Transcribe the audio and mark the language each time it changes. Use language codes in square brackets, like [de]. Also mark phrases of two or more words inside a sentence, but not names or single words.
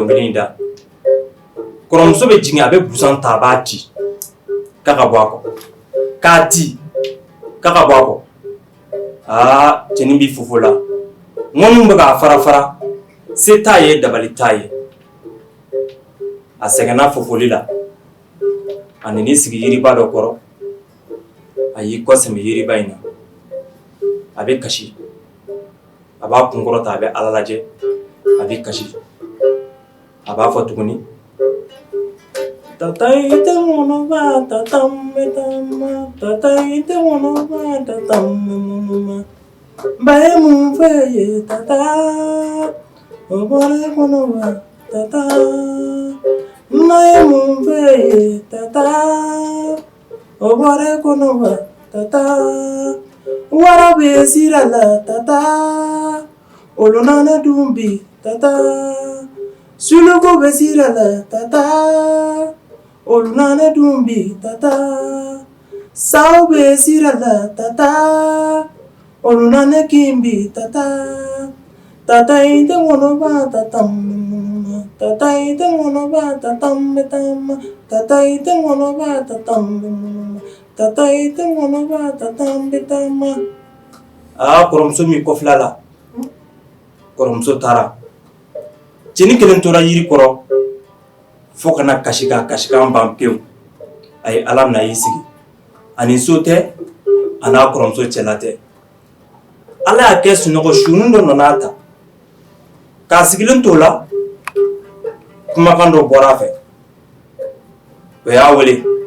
[bm] dɔnkili da kɔrɔmuso bɛ jigin a bɛ busan ta a b'a ci k'a ka bɔ a kɔ k'a ci k'a ka bɔ a kɔ cɛnin bɛ fofo la ŋɔniw bɛ k'a fara fara se t'a ye dabali t'a ye a sɛgɛnna fofoli la a nan'i sigi yiriba dɔ kɔrɔ a y'i kɔsɛmɛ yiriba in na a bɛ kasi a b'a kunkɔrɔta a bɛ Ala lajɛ a bɛ kasi a b'a fɔ tuguni Tata ite ŋɔnɔba tata mbetama Tata ite ŋɔnɔba tata mbetama ba ye mun fɛ ye Tata o bɔra kɔnɔba Tata ma ye mun fɛ ye Tata o bɔra kɔnɔba Tata wara bɛ sira la Tata olu nana dun bi Tata suluku bɛ sira la Tata olu nana dun bi Tata saw bɛ sira la Tata olu nana kin bi Tata Tata ite ŋɔnɔba Tata mbetama Tata ite ŋɔnɔba Tata mbetama Tata ite ŋɔnɔba Tata mbetama Tata ite ŋɔnɔba Tata mbetama kɔrɔmuso min kɔfila la kɔrɔmuso taara cɛnin kelen tora yiri kɔrɔ fo kana kasi kan ban pewu a ye Ala minɛ a y'i sigi a ni so tɛ a n'a kɔrɔmuso cɛla tɛ Ala y'a kɛ sunɔgɔ sunin dɔ nan'a ta k'a sigilen t'o la kumakan dɔ bɔra a fɛ o y'a wele